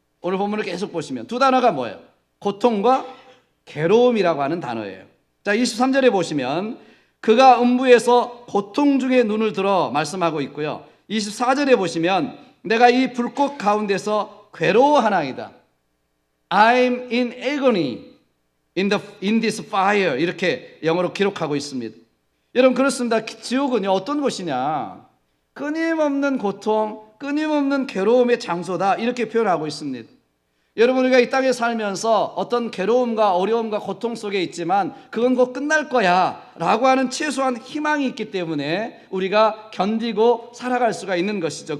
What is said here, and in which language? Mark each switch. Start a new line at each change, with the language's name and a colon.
Korean: 오늘 본문을 계속 보시면 두 단어가 뭐예요? 고통과 괴로움이라고 하는 단어예요. 자, 23절에 보시면 그가 음부에서 고통 중에 눈을 들어 말씀하고 있고요. 24절에 보시면 내가 이 불꽃 가운데서 괴로워하나이다.
English: I'm in agony in this fire,
Korean: 이렇게 영어로 기록하고 있습니다. 여러분, 그렇습니다. 지옥은요, 어떤 곳이냐? 끊임없는 고통, 끊임없는 괴로움의 장소다, 이렇게 표현하고 있습니다. 여러분, 우리가 이 땅에 살면서 어떤 괴로움과 어려움과 고통 속에 있지만 그건 곧 끝날 거야 라고 하는 최소한 희망이 있기 때문에 우리가 견디고 살아갈 수가 있는 것이죠.